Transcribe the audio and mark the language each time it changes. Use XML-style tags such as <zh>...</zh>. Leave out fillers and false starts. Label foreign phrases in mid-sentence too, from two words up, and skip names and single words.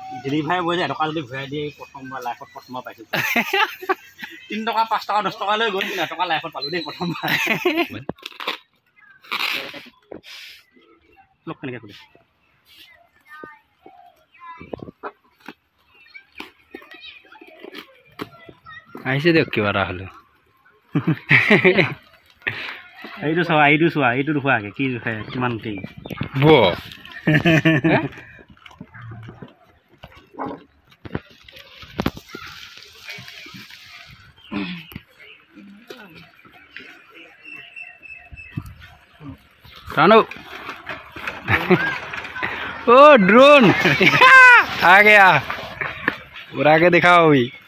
<as>ডেলিভাৰী বয় যে এটকা যদি ঘূৰাই দিয়ে প্ৰথমবাৰ লাইফত প্ৰথমবাৰ পাইছোঁ 3 টকা 5 টকা 10 টকা লৈ গ'ল কিন্তু এটকা লাইফত পালোঁ দেই প্ৰথমবাৰ লগ কেনেকৈ খুলে আহিছে দিয়ক কিবা এটা হ'লে এইটো চোৱা এইটো দেখুৱা আগে কি কিমান কি</as> <hi>रानो ओ ड्रोन आ गया उड़ा के दिखाओ अभी</hi>